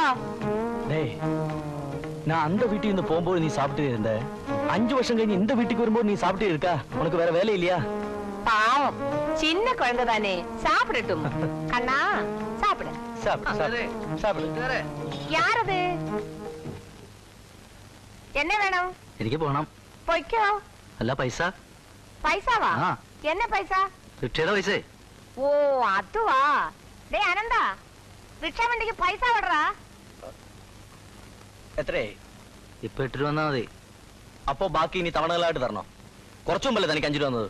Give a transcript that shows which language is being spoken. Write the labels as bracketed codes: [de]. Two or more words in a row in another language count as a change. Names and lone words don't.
[ta] டேய், நான் அந்த வீட்டுக்கு இருந்து போகும்போது நீ சாப்பிட்டு இருந்த. 5 வருஷம் கழிஞ்சு இந்த வீட்டுக்கு வரும்போது நீ சாப்பிட்டு இருக்கா? உனக்கு வேற வேலை இல்லையா? பாவம், சின்ன குழந்தை தானே, சாப்பிடட்டும். கண்ணா சாப்பிடு. சாப்பிடு. யார் அது? என்ன வேணும்? [ml] എനിക്ക് പോണം. പൊയ്ക്കോ. അല്ല പൈസ. പൈസാവാ? என்ன പൈസ? റിക്ഷയുടെ പൈസ. ഓ അതുവാ. ഡേ അനന്താ, റിക്ഷ വണ്ടിക്ക് പൈസ വിടറാ. എത്രയായി? ഇപ്പൊ 8 രൂപ വന്നാ മതി. അപ്പോ ബാക്കി ഇനി തവണകളായിട്ട് തരണോ? കുറച്ചു മുമ്പല്ലേ തനിക്ക് 5 രൂപ വന്നത്?